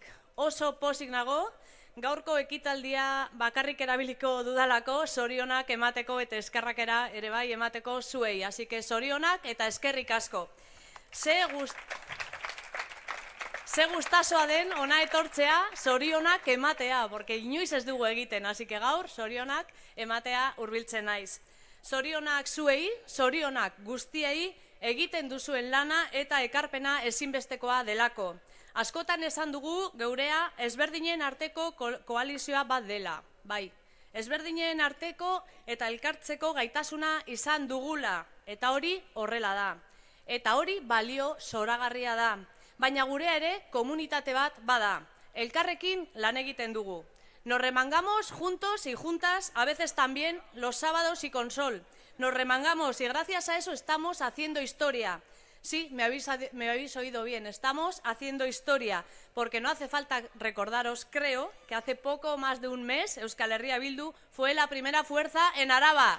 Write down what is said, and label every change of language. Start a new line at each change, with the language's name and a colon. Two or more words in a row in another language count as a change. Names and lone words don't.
Basque: Oso pozik nago, gaurko ekitaldia bakarrik erabiliko dudalako, zorionak emateko eta eskerrakera ere bai emateko zuei.
Spanish: Así que
Basque: zorionak eta eskerrik asko. Ze gustasoa den ona etortzea zorionak ematea, porque inoiz ez dugu egiten,
Spanish: así que
Basque: gaur zorionak ematea hurbiltzen naiz. Zorionak zuei, zorionak guztiei egiten duzuen lana eta ekarpena ezinbestekoa delako. Askotan esan dugu geurea ezberdinen arteko koalizioa bat dela, bai. Ezberdinen arteko eta elkartzeko gaitasuna izan dugula, eta hori horrela da. Eta hori balio zoragarria da, baina gurea ere komunitate bat bada. Elkarrekin lan egiten dugu.
Spanish: Nos remangamos juntos y juntas, a veces también los sábados y con sol. Nos remangamos y gracias a eso estamos haciendo historia. Sí, me habéis oído bien, estamos haciendo historia, porque no hace falta recordaros, creo, que hace poco más de un mes Euskal Herria Bildu fue la primera fuerza en Araba.